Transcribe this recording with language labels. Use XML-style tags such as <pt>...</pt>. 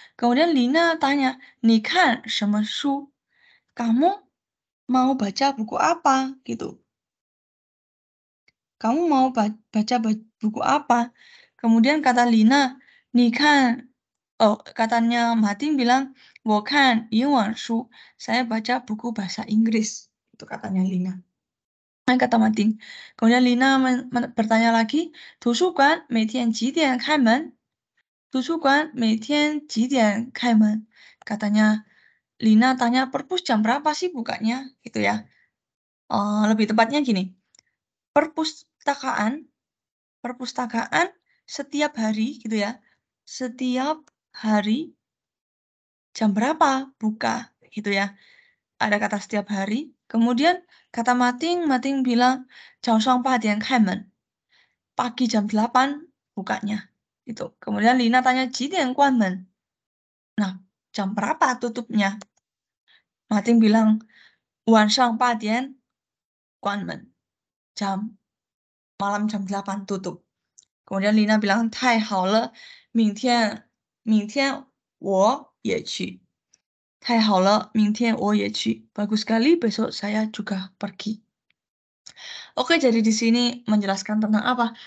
<id>Kemudian Lina tanya,</id> <zh>你看什么书?</zh> <id>Kamu mau baca buku apa? Gitu. Kamu mau baca buku apa? Kemudian kata Lina, 你看, katanya Mading bilang,</id> <zh>我看英文书.</zh> <id>Saya baca buku bahasa Inggris. Itu katanya Lina. Nah, kata Mading. Kemudian Lina bertanya lagi,</id> <zh>图书馆每天几点开门? 图书馆每天几点开门?</zh> <id>Katanya Lina tanya perpus jam berapa sih bukanya? Gitu ya. Lebih tepatnya gini. Perpustakaan setiap hari gitu ya. Setiap hari jam berapa buka gitu ya. Ada kata setiap hari. Kemudian kata Mating bilang</id> <zh>早上8点开门.</zh> <id>Pagi jam 8 bukanya. Itu. Kemudian Lina tanya</id> <zh>几点关门?</zh> <id>Nah, jam berapa tutupnya? Mating bilang</id> <zh>晚上8点关门.</zh> <id>Malam jam 8 tutup. Kemudian Lina bilang</id> <zh>太好了，明天明天我也去。太好了，明天我也去.</zh> <id>Bagus sekali, besok saya juga pergi. Oke, jadi di sini menjelaskan tentang apa?</id>